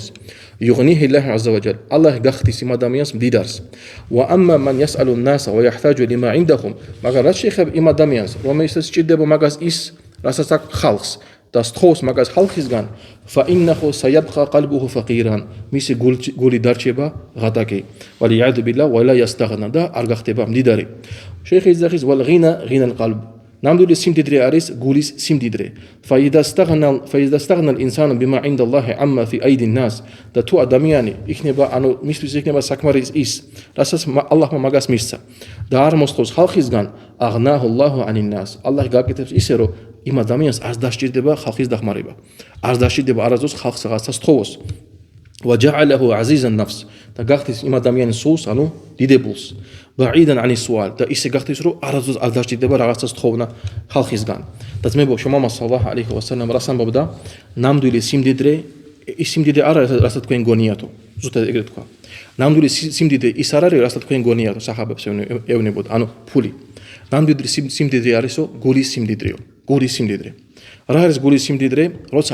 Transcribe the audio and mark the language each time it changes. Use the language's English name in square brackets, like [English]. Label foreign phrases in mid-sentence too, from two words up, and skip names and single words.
[Arabic] يغنيه الله عز وجل [Georgian] ალლაჰი გახდის იმ ადამიანს მდიდარს [Arabic] وأما من يسأل الناس ويحتاج لما عندهم [Georgian] მაგრამ რაც შეეხება იმ ადამიანს რომელსაც სჭირდება მაგას ის რასაც აქვს ხალხს და სთხოვს მაგას ხალხისგან [Arabic] فإنه سيبقى قلبه فقيرا [Georgian] მისი გული დარჩება ღატაკი [Arabic] والعياذ بالله ولا يستغنى [Georgian] და არ გახდება მდიდარი შეიხი იძახის [Arabic] والغنى غنى القلب [Georgian] ნამდვილი სიმდიდრე არის გულის სიმდიდრე [Arabic] فإذا استغنى الإنسان بما عند الله عما في أيدي الناس [Georgian] და თუ ადამიანი იქნება ანუ მისთვის იქნება საკმარის ის რასაც ალლაჰმა მაგას მისცა და არ მოსთხოვს ხალხისგან [Arabic] أغناه الله عن الناس [Georgian] ალლაჰი გაკეთებს ისე რომ იმ ადამიანს არ დასჭირდება ხალხის დახმარება არ დასჭირდება არასდროს ხალხს რაღაცა სთხოვოს [Arabic] وجعله عزيز النفس [Georgian] და გახდის იმ ადამიანის სულს ანუ დიდებულს [Arabic] بعيدا عن السؤال [Georgian] და ისე გახდის რომ არასდროს არ დასჭირდება რაღაცა სთხოვნა ხალხისგან და ძმებო შუმამა [Arabic] صلى الله عليه وسلم [Georgian] რას ამბობდა ნამდვილი სიმდიდრე ის სიმდიდრე არ არის რასაც თქვენ გონიათო ზუსტად ეგრე თქვა ნამდვილი სიმდიდრე ის არ არის რასაც თქვენ გონიათო სახაბებს ევნებოდა ანუ ფული ნამდვილი სიმდიდრე არისო გულის სიმდიდრეო გულის სიმდიდრე რა არის გულის სიმდიდრე როცა